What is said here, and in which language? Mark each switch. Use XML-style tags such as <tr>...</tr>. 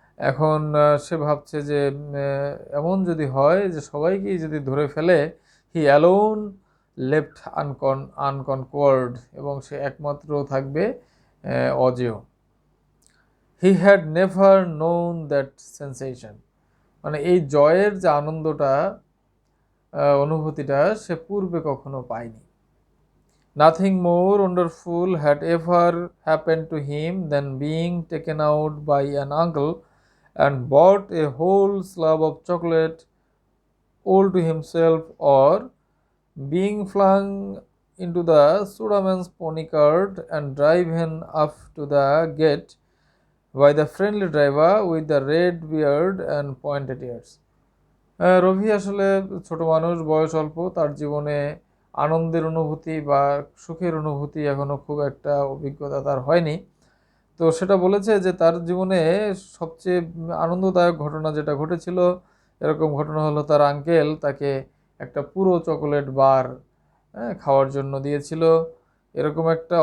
<bn>এখন সে ভাবছে যে এমন যদি হয় যে সবাইকেই যদি ধরে ফেলে,</bn> <en>he alone left unconquered,</en> <bn>এবং সে একমাত্র থাকবে অজেয়।</bn> <en>he had never known that sensation,</en> <bn>মানে এই জয়ের যে আনন্দটা, অনুভূতিটা সে পূর্বে কখনো পায়নি।</bn> <en>Nothing more wonderful had ever happened to him than being taken out by an uncle and bought a whole slab of chocolate all to himself, or being flung into the Sudaman's pony cart and driven up to the gate by the friendly driver with the red beard and pointed ears.</en> <bn>রবি আসলে ছোট মানুষ, বয়স অল্প, তার জীবনে আনন্দের অনুভূতি বা সুখের অনুভূতি এখনো খুব একটা অভিজ্ঞতা তার হয়নি। তো সেটা বলেছে যে তার জীবনে সবচেয়ে আনন্দদায়ক ঘটনা যেটা ঘটেছিল, এরকম ঘটনা হলো তার আঙ্কেল তাকে একটা পুরো চকোলেট বার খাওয়ার জন্য দিয়েছিল, এরকম একটা।</bn>